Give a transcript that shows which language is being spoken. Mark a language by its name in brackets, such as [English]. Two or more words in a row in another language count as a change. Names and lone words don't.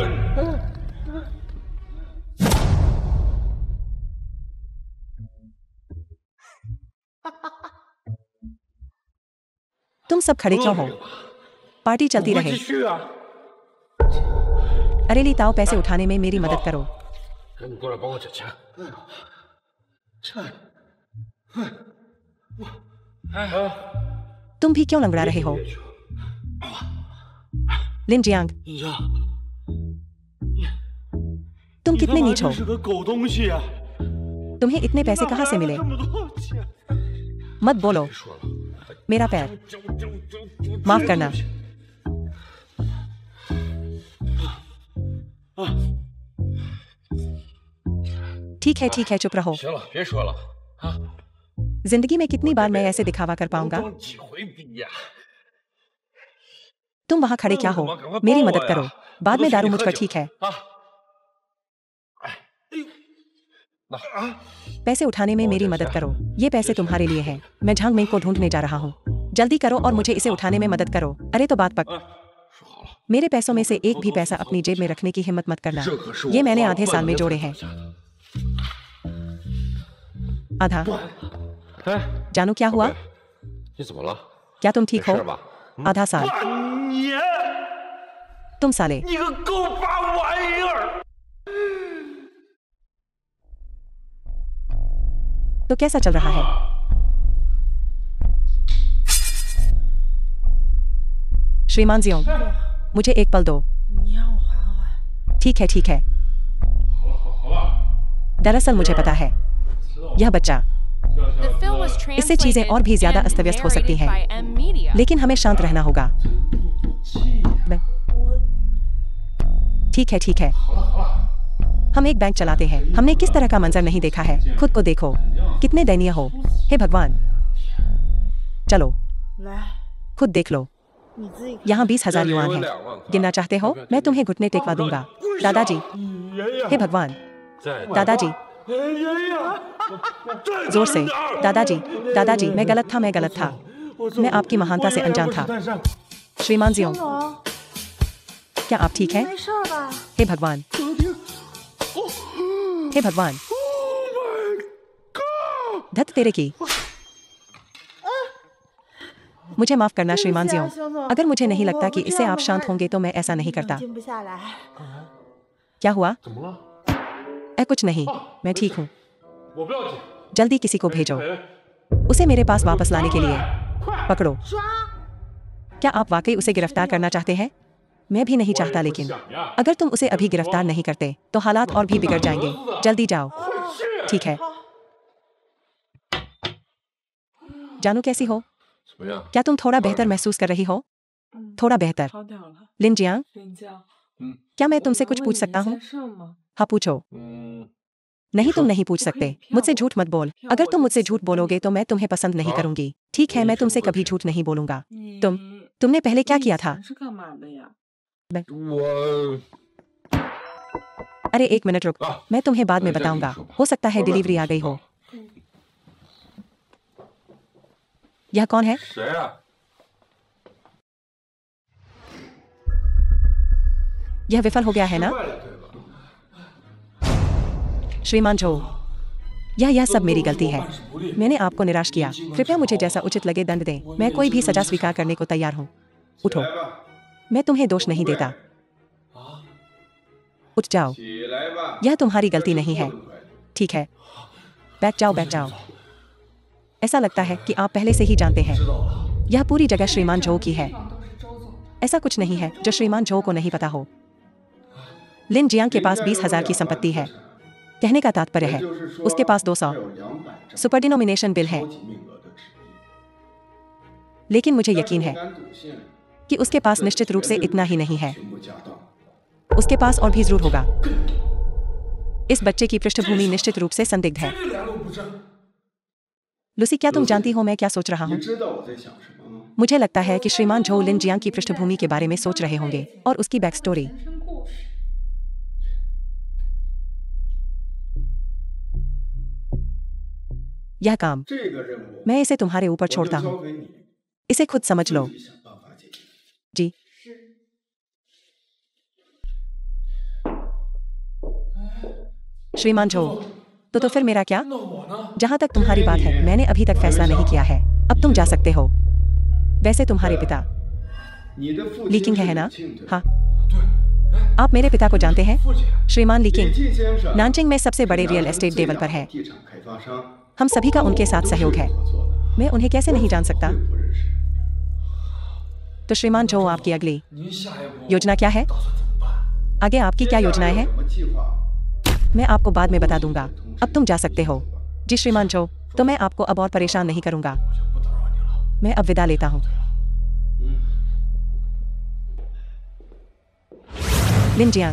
[Hindi] तुम सब खड़े क्यों हो? पार्टी चलती [Chinese] 会 [Hindi] रहे। [Chinese] 继续啊！ [Hindi] अरे ली ताओ, पैसे उठाने में मेरी मदद करो। [Chinese] 赶紧过来帮我捡钱。 [Hindi] तुम भी क्यों लंगड़ा रहे हो? लिन जियांग, [Chinese] 林江， [Hindi] तुम [Chinese] 你他 [Hindi] कितने [Chinese] 妈 [Hindi] नीच हो? [Chinese] 真是个狗东西啊！ [Hindi] तुम्हें इतने पैसे कहाँ से मिले? [Chinese] 这么多钱， [Hindi] मत बोलो। [Chinese] 别说了， [Hindi] मेरा पैर, [Chinese] 这 [Hindi] माफ करना। ठीक है, चुप रहो। [Chinese] 行了，别说了啊！ [Hindi] जिंदगी में कितनी बार मैं ऐसे दिखावा कर पाऊंगा? [Chinese] 装几回逼呀！ [Hindi] तुम वहां खड़े क्या हो? मेरी मदद करो। बाद में दारू मुझ पर ठीक है। 啊！哎，哎呦，那啊！ पैसे उठाने में मेरी मदद करो। ये पैसे तुम्हारे लिए हैं। मैं झांग मेंग को ढूंढने जा रहा हूँ। जल्दी करो और मुझे इसे उठाने में मदद करो। अरे तो बात पक। [Chinese] 说好了， [Hindi] मेरे पैसों में से एक भी पैसा अपनी जेब में रखने की हिम्मत मत करना। [Chinese] 这可是我 [Hindi] ये मैंने [Chinese] 花 [Hindi] आधे [Chinese] 半 [Hindi] साल में [Chinese] 年 [Hindi] जोड़े [Chinese] 攒 [Hindi] हैं। [Chinese] 下的。 [Hindi] आधा। 哎， जानू क्या हुआ? [Chinese] 你怎么了？ [Hindi] क्या तुम [Chinese] 没 [Hindi] ठीक [Chinese] 事 [Hindi] हो? [Chinese] 吧？ [Hindi] आधा साल। [Chinese] 半年， [Hindi] तुम साले। [Chinese] 你个狗巴玩意儿！ [Hindi] तो कैसा चल रहा है? श्रीमान जियोंग, मुझे एक पल दो। 你让我缓缓。 ठीक है। दरअसल मुझे पता है, यह बच्चा, [English] The film was [Hindi] इससे चीजें और भी ज्यादा [English] translated and [Hindi] अस्त-व्यस्त हो सकती हैं। [English] narrated by M Media. [Hindi] लेकिन हमें शांत रहना होगा। मैं- ठीक है ठीक है। हम एक बैंक चलाते हैं। हमने किस तरह का मंजर नहीं देखा है। खुद को देखो, कितने दयनीय हो। हे भगवान। चलो [Chinese] 来， [Hindi] खुद देख लो। [Chinese] 你自己看。 [Hindi] यहाँ 20,000 युआन है। गिनना चाहते हो? मैं तुम्हें घुटने टेकवा दूंगा। दादाजी। हे भगवान। [Chinese] 再 [Hindi] दादाजी। [Chinese] 爷爷， [Hindi] जोर से। दादाजी। दादाजी, मैं गलत था, मैं गलत था। मैं आपकी महानता से अनजान था। श्रीमान जियो, [Chinese] 总， [Hindi] क्या आप ठीक हैं? [Chinese] 没事儿吧？ [Hindi] हे भगवान। हे भगवान। धत तेरे की। मुझे माफ करना श्रीमान जियो। अगर मुझे नहीं लगता कि इससे आप शांत होंगे तो मैं ऐसा नहीं करता। [Chinese] 静不下来。 [Hindi] क्या हुआ? [Chinese] 怎么了？ [Hindi] कुछ नहीं, मैं ठीक हूँ। [Chinese] 我不要紧。 [Hindi] जल्दी किसी को भेजो 哎 उसे मेरे पास वापस लाने के लिए। पकड़ो। [Chinese] 抓！ [Hindi] क्या आप वाकई उसे गिरफ्तार करना चाहते हैं? मैं भी नहीं चाहता, लेकिन अगर तुम उसे अभी गिरफ्तार नहीं करते तो हालात और भी बिगड़ जाएंगे। जल्दी जाओ। ठीक है। जानू कैसी हो? [Chinese] 怎么样？ [Hindi] क्या तुम थोड़ा बेहतर महसूस कर रही हो? थोड़ा बेहतर। [Chinese] 好点了， [Hindi] लिन जियांग, [Chinese] 林江。 [Hindi] क्या मैं तुमसे कुछ पूछ सकता हूँ? [Chinese] 事吗？ [Hindi] हाँ पूछो। 嗯， नहीं, तुम नहीं पूछ सकते। मुझसे झूठ मत बोल। अगर तुम मुझसे झूठ बोलोगे तो मैं तुम्हें पसंद नहीं करूंगी। ठीक है, मैं तुमसे कभी झूठ नहीं बोलूंगा। [Chinese] 你 [Hindi] तुमने पहले क्या किया था? [Chinese] 是干嘛的呀？我 [Hindi] अरे एक मिनट रुक, मैं तुम्हें बाद में बताऊंगा। हो सकता है डिलीवरी आ गई हो। यह कौन है? [Chinese] 谁啊？ [Hindi] यह विफल हो गया है ना? [Chinese] 坏了对吧？ [Hindi] श्रीमान झो, यह सब मेरी गलती है। मैंने आपको निराश किया। कृपया मुझे जैसा उचित लगे दंड दें। मैं कोई भी सजा स्वीकार करने को तैयार हूँ। उठो, [Chinese] 来吧， [Hindi] मैं तुम्हें दोष नहीं देता। उठ जाओ। [Chinese] 起来吧。 [Hindi] यह तुम्हारी गलती नहीं है। ठीक है, बैठ जाओ, बैठ जाओ। ऐसा लगता है कि आप पहले से ही जानते हैं। यह पूरी जगह श्रीमान झो की है। [Chinese] 都是周总。 [Hindi] ऐसा कुछ नहीं है जो श्रीमान झो को नहीं पता हो। लिन जियांग के पास 20,000 की संपत्ति है। कहने का तात्पर्य है उसके पास 200 सुपरडिनोमिनेशन बिल है। लेकिन मुझे यकीन है कि उसके पास निश्चित रूप से इतना ही नहीं है। उसके पास और भी जरूर होगा। इस बच्चे की पृष्ठभूमि निश्चित रूप से संदिग्ध है। [Chinese] 这两路不正， [Hindi] लूसी, क्या तुम जानती हो मैं क्या सोच रहा हूँ? [Chinese] 你知道我在想什么吗？ [Hindi] मुझे लगता है कि श्रीमान झो लिन जियांग की पृष्ठभूमि के बारे में सोच रहे होंगे और उसकी [English] back story. [Chinese] 人生故事。 [Hindi] यह काम [Chinese] 这个任务 [Hindi] मैं इसे तुम्हारे ऊपर [Chinese] 我就 [Hindi] छोड़ता [Chinese] 交 [Hindi] हूँ। [Chinese] 给你， [Hindi] इसे खुद समझ लो। [Chinese] 自己想办法解决。 [Hindi] जी। श्रीमान झो, तो फिर मेरा क्या? [Chinese] 那我呢？ [Hindi] जहाँ तक तुम्हारी बात है, मैंने अभी तक फैसला नहीं किया है। अब तुम जा सकते हो। वैसे तुम्हारे पिता [Chinese] 你的父 [Hindi] ली [Chinese] 亲 [Hindi] किंग [Chinese] 是 [Hindi] है ना? [Chinese] 李庆对吧 [Hindi] हाँ। [Chinese] 对，哎， [Hindi] आप मेरे पिता को जानते हैं? [Chinese] 父亲， [Hindi] श्रीमान ली [Chinese] 李 [Hindi] किंग [Chinese] 庆先生 [Hindi] नानचिंग में सबसे बड़े [Chinese] 是 [Hindi] रियल [Chinese] 南 [Hindi] एस्टेट [Chinese] 最 [Hindi] लेवल [Chinese] 大 [Hindi] पर [Chinese] 的 [Hindi] है। [Chinese] 地产开发商， [Hindi] हम सभी का उनके साथ [Chinese] 都是 [Hindi] सहयोग है। [Chinese] 合作的 [Hindi] मैं उन्हें कैसे नहीं जान सकता? [Chinese] 并不认识。 [Hindi] तो श्रीमान झो, आपकी अगली [Chinese] 您下一步 [Hindi] योजना क्या है? [Chinese] 打算怎么办？ [Hindi] आगे आपकी क्या [Chinese] 接下来 [Hindi] योजनाएं [Chinese] 有 [Hindi] हैं? [Chinese] 什么计划？ [Hindi] मैं आपको बाद में बता दूंगा। अब तुम जा सकते हो। जी श्रीमान झो, तो मैं आपको अब और परेशान नहीं करूंगा। [Chinese] 我就不打扰你了。 [Hindi] मैं अब विदा लेता हूँ। लिन जियांग,